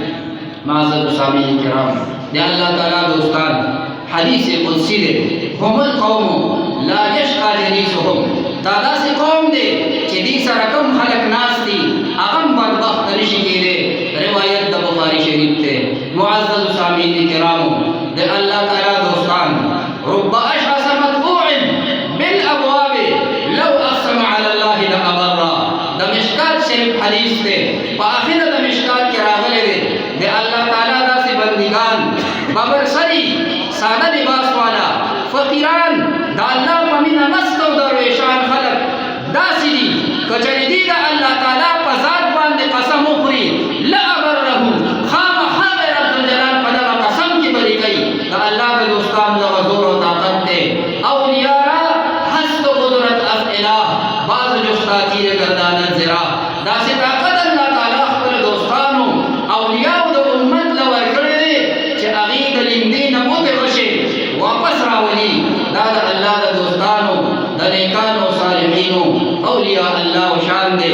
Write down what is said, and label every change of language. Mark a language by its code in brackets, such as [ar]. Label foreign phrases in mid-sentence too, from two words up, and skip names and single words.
[ps] معزز سامعین کرام، د الله تعالی دوستان، حدیث قدسی دی: [ar] هم القوم لا یشقى جلیسهم. [ps] دا داسې قوم دی چې دې سره کوم خلک ناست دي هغه هم بدبخت نشي کېدی. روایت د بخاري شریف دی. معزز سامعین کرامو، د الله تعالی دوستان، [ar] رب اشعث مطبوع بالابواب لو اقسم على الله لابره. [ps] د مشکات شریف حدیث دی، په اخره د مشکات کې راغلی دی د الله تعالی داسې بندگان ببر سری ساده لباس والا فقیران د الله په مینه مست او درویشان خلک داسې دي کچرې دي د الله تعالی په ذات باندې قسم وخوري لابره خامخا به رب الجلال په دغه قسم کې بری کوي. د الله د دوستان دغه زور او طاقت دی. [fa] اولیاء را هست قدرت از اله بعض جستا تیر گردانت زرا. [ps] داسې طاقت الله تعالی خپل دوستانو اولیاء د امت له ورکړی دی چې هغې د لیندې نه وتې وشي واپس راولي. دا د الله د دوستانو د نیکانو صالحینو اولیاء الله شان دی.